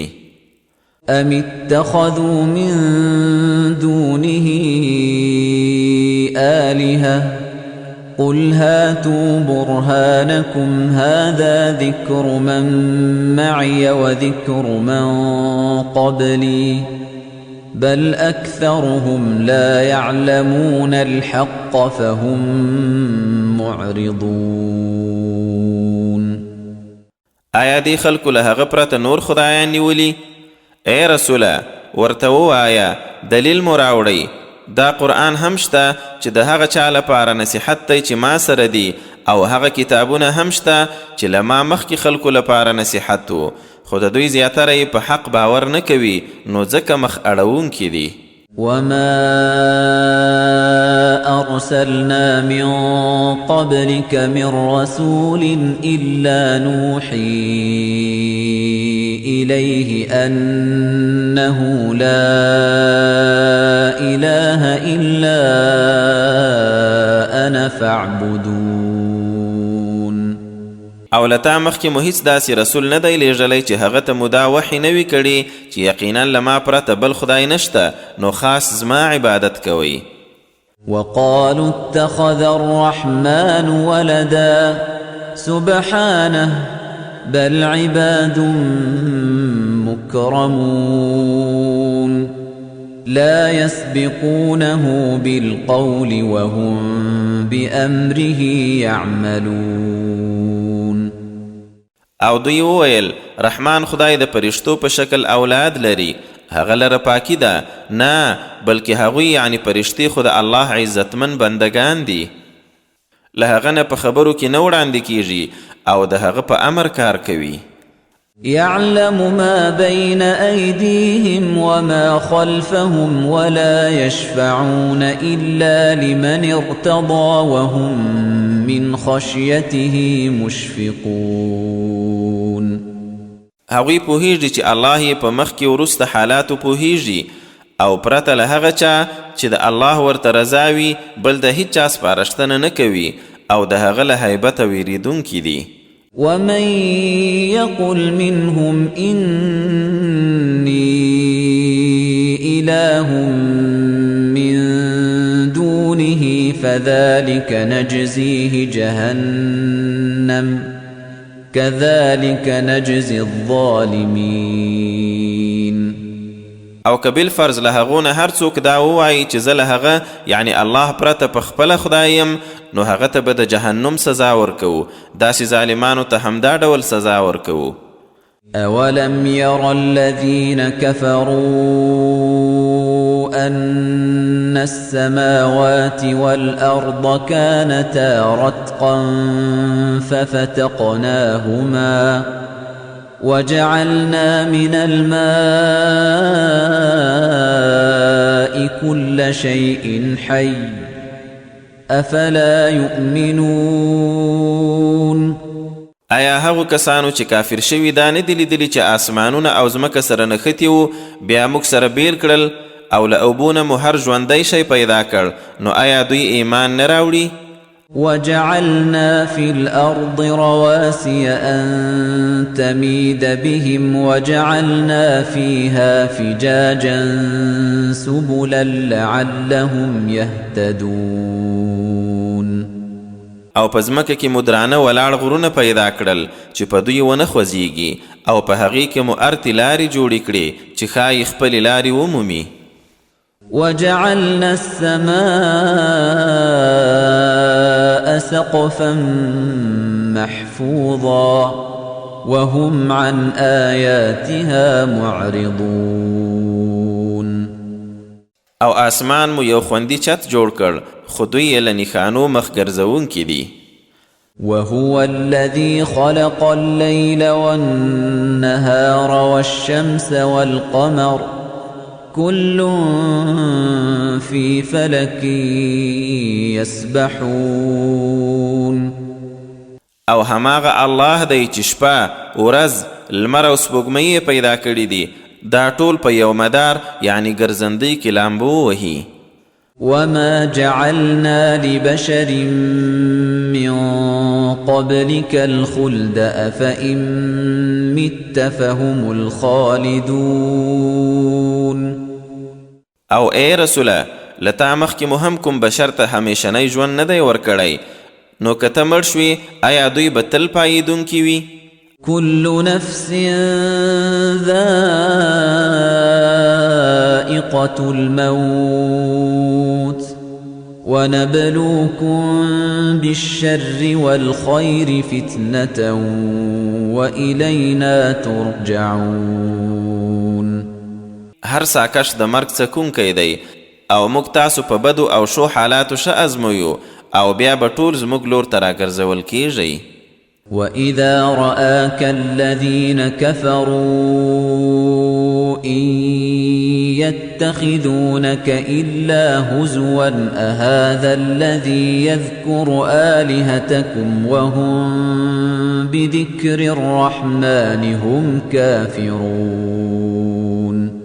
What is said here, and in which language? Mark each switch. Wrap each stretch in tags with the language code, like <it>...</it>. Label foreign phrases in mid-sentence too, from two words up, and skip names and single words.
<ar>ام اتخذوا من دونه آلهة قل هاتوا برهانكم هذا ذكر من معي وذكر من قبلي بل أكثرهم لا يعلمون الحق فهم معرضون.</ar> <ps>آیا دی خلکو له هغه پرته نور خدایان نیولي؟ ای رسوله ورته ووایه دلیل مو راوړئ. دا قرآن هم شته چې د هغه چا لپاره نصیحت دی چې ما سره دی، او هغه کتابونه هم شته چې له ما مخکې خلکو لپاره نصیحت و، خو د دوی زیاتره یې په حق باور نه کوي، نو ځکه مخ اړوونکي دي.</ps> <ar>وما أرسلنا من قبلك من رسول إلا نوحي إليه أنه لا إله إلا أنا فاعبدون.</ar> <ps>او لتا مخکې مو هیڅ داسې رسول نه دی لیږلی چې هغه ته مو دا وحی نه وي کړي چې یقینا له ما پرته بل خدای نشته، نو خاص زما عبادت کوئ.</ps> <ar>وقالوا اتخذ الرحمن ولدا سبحانه بل عباد مكرمون لا يسبقونه بالقول وهم بأمره يعملون.</ar> <ps>او دوی وویل رحمان خدای د پرشتو په شکل اولاد لري، هغه لره پاکی ده، نه بلکې هغوی یعنی پرشتي خو د الله عزتمن بندگان دي، له هغه نه په خبرو کې نه وړاندې کیږي او د هغه په امر کار کوي.</ps> <ar>يعلم ما بين أيديهم وما خلفهم ولا يشفعون إلا لمن ارتضى وهم من خشيته مشفقون.</ar> <ps>هغوی پوهیږي چې الله یې په مخکې وروسته حالاتو پوهیږي، او پرته له هغه چا چې د الله ورته رضا وي بل د هیڅ چا سپارښتنه نه کوي، او د هغه له هیبته ویریدونکي دي.</ps> <ar>ومن يقل منهم إني إله من دونه فذلك نجزيه جهنم كذلك نجزي الظالمين.</ar> <ps>او که بالفرض له هغو نه هر څوک دا ووایي چې زه له هغه یعنی الله پرته په خپله خدای یم، نو هغه ته به د جهنم سزا ورکوو، داسې ظالمانو ته همدا ډول سزا ورکوو.</ps> <ar>أولم ير الذين كفروا أن السماوات والأرض كانتا رتقا ففتقناهما وجعلنا من الماء كل شيء حي أفلا يؤمنون.</ar> <ps>آیا هغو کسانو چې کافر شوي دا نه دي لیدلي چې آسمانونه او ځمکه سره نښتي وو، بیا موږ سره بیل کړل او له اوبو نه مو هر ژوندی شی پیدا کړ، نو آیا دوی ایمان نه راوړي؟</ps> <ar>وجعلنا في الأرض رواسي أن تميد بهم وجعلنا فيها فجاجا سبلا لعلهم يهتدون.</ar> <ps>او په ځمکه کې مو درانه ولاړ غرونه پیدا کړل چې په دوی ونه خوځېږي، او په هغې کې مو ارتې لارې جوړې کړې چې ښایي خپلې لارې ومومي.</ps> <ar>وجعلنا السماء سقفا محفوظا وهم عن آياتها معرضون.</ar> <ps>او آسمان مو یو خوندي چت جوړ کړ، خو دوی یې له نښانو مخ ګرځوونکي دي.</ps> <ar>وهو الذي خلق الليل والنهار والشمس والقمر كل في فلك يسبحون.</ar> <ps>او هماغه الله دی چې شپه ورځ لمر او سپوږمۍ پیدا کړي دي، دا ټول په یو مدار یعنی ګرځندۍ کې لامبو وهي.</ps> <ar>وما جعلنا لبشر من قبلك الخلد أفإن مت فهم الخالدون.</ar> <ps>او اے رسوله لتا مخکې مو هم کوم بشر ته همیشنی ژوند نه دی ورکړی، نو که ته مړ شوې آیا دوی به تل پایېدونکي وي؟</ps> <ar>كل نفس ذائقة الموت ونبلوكم بالشر والخير فتنة وإلينا ترجعون.</ar> <ps>هر ساکش د مرګ څکونکی دی او موږ تاسو په بدو او شو حالاتو ښه ازمویو او بیا به ټول زموږ لور ته راګرځول کیږئ.</ps> <ar>وَإِذَا رَآكَ الَّذِينَ كَفَرُوا إِن يَتَّخِذُونَكَ إِلَّا هُزُوًا أَهَذَا الَّذِي يَذْكُرُ آلِهَتَكُمْ وَهُمْ بِذِكْرِ الرَّحْمَنِ هُمْ كَافِرُونَ.</ar>